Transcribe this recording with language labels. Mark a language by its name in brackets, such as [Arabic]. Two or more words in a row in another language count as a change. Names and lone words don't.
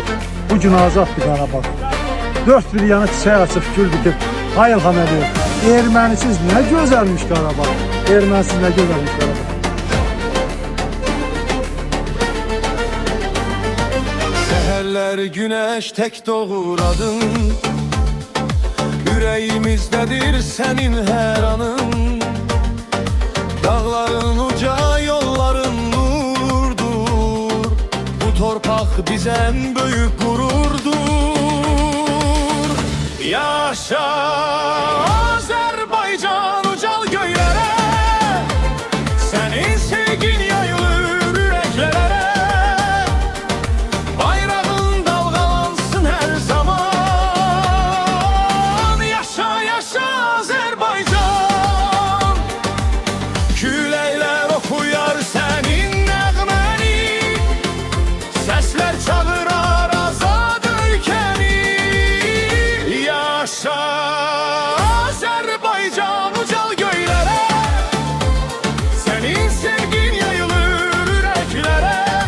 [Azerbaijani] Bugün azaddır Qarabağ. Dört bir yanı çiçək açıb, gül bitib. Hay İlham Əliyev, ermənisiz nə gözəlmiş Qarabağ. Ermənisiz nə gözəlmiş Qarabağ. [Turkish] Səhərlər güneş tek doğur adın, yüreğimizdedir senin her anın. Dağların uca, yolların nurdur. Bu torpak bize en büyük gururdur. Yaşa Azerbaycan, ucal göğlere, senin sevgin yayılır yüreklere. Bayrağın dalgalansın her zaman. [Azerbaijani] Yaşa yaşa Azerbaycan, küləklər oxuyar sənin nəğməni, səslər çağırar azad ölkəni. Yaşa Azerbaycan, ucal göylərə, sənin sevgin yayılır ürəklərə.